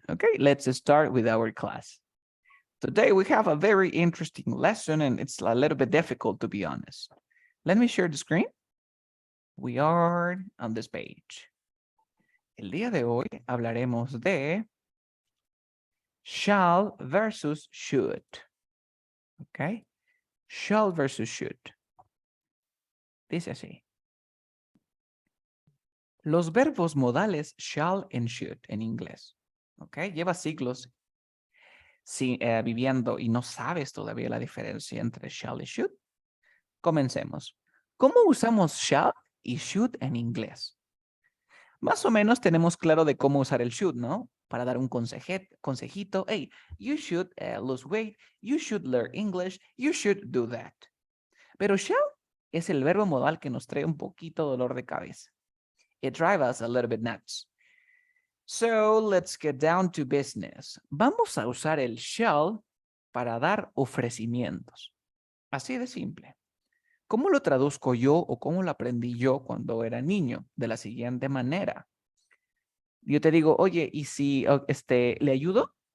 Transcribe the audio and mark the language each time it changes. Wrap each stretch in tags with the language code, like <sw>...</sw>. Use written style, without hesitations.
<en>Okay, let's start with our class. Today we have a very interesting lesson and it's a little bit difficult to be honest. Let me share the screen. We are on this page.</en> <es>El día de hoy hablaremos de shall versus should. Okay, shall versus should. Dice así. Los verbos modales shall and should en inglés. Okay, lleva siglos viviendo y no sabes todavía la diferencia entre shall y should. Comencemos. ¿Cómo usamos shall y should en inglés? Más o menos tenemos claro de cómo usar el should, ¿no? Para dar un consejito.</es> <en>Hey, you should lose weight. You should learn English. You should do that.</en> <es>Pero shall es el verbo modal que nos trae un poquito dolor de cabeza.</es> <en>It drives us a little bit nuts. So let's get down to business.</en> <es>Vamos a usar el shall para dar ofrecimientos. Así de simple. ¿Cómo lo traduzco yo o cómo lo aprendí yo cuando era niño? De la siguiente manera. Yo te digo, oye, ¿y si le ayudo?</es>